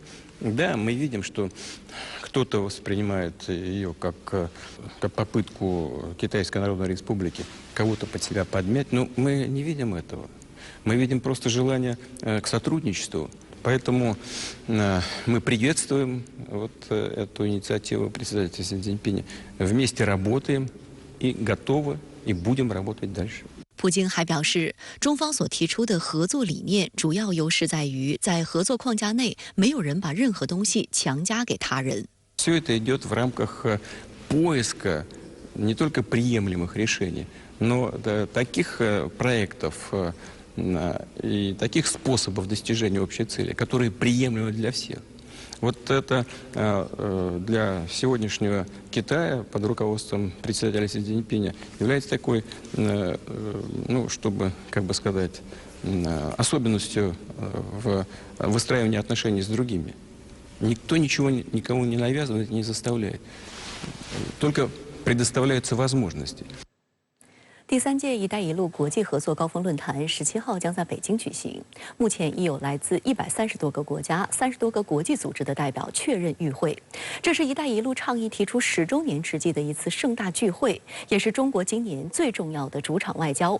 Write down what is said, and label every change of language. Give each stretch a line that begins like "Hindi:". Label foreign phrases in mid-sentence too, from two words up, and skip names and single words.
Russian: Да, мы видим, что кто-то воспринимает ее как попытку Китайской Народной Республики кого-то под себя подмять, но мы не видим этого. Мы видим просто желание к сотрудничеству. Поэтому мы приветствуем эту инициативу председателя Си Цзиньпиня. Вместе работаем и готовы, и будем работать дальше.
Chinese: 普京还表示，中方所提出的合作理念主要优势在于，在合作框架内，没有人把任何东西强加给他人。
Russian: Все это идет в рамках поиска не только приемлемых решений, но таких проектов и таких способов достижения общей цели, которые приемлемы для всех. Вот это для сегодняшнего Китая под руководством председателя Си Цзиньпиня является такой, чтобы, как бы сказать, особенностью в выстраивании отношений с другими. Никто ничего никому не навязывает, не заставляет. только предоставляются возможности.
Chinese: 第3届“一带一路”国际合作高峰论坛17号将在北京举行。目前已有来自130多个国家、30多个国际组织的代表确认与会。这是“一带一路”倡议提出10周年之际的一次盛大聚会，也是中国今年最重要的主场外交。